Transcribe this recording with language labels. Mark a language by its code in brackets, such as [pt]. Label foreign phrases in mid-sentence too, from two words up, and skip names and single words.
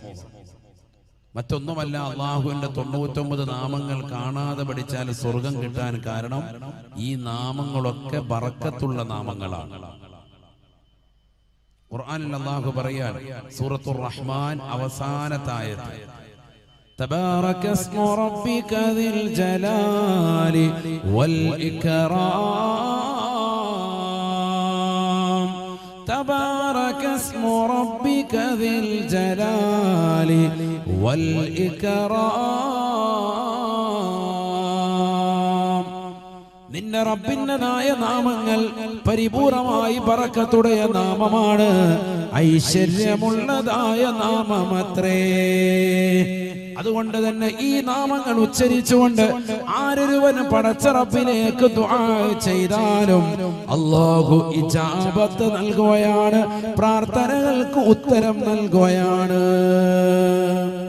[ml] മറ്റൊന്നുമല്ല, അല്ലാഹുവിന്റെ 99 നാമങ്ങൾ കാണാതെ പഠിച്ചാൽ സ്വർഗം കിട്ടാൻ കാരണം ഈ നാമങ്ങളൊക്കെ ബറക്കത്തുള്ള നാമങ്ങളാണ്. ഖുർആനിൽ അല്ലാഹു പറയാൻ, സൂറത്തുർ റഹ്മാൻ അവസാനത്തെ ആയത്ത്, [ar] تبارك اسم ربك ذي الجلال والإكرام. تبارك اسم ربك ذي الجلال والإكرام. [ml] നിന്റെ റബ്ബിൻ്റെതായ നാമങ്ങൾ പരിപൂർണമായി ബറക്കത്തുடைய നാമമാണ്, ഐശ്വര്യമുള്ളതായ നാമമത്രേ. അതുകൊണ്ട് തന്നെ ഈ നാമങ്ങൾ ഉച്ചരിച്ചുകൊണ്ട് ആരൊരുവന് പടച്ച റബ്ബിലേക്ക് ദുആ ചെയ്താലും അല്ലാഹു ഇജാബത്ത് നൽകുകയാണ്, പ്രാർത്ഥനകൾക്ക് ഉത്തരം നൽകുകയാണ്.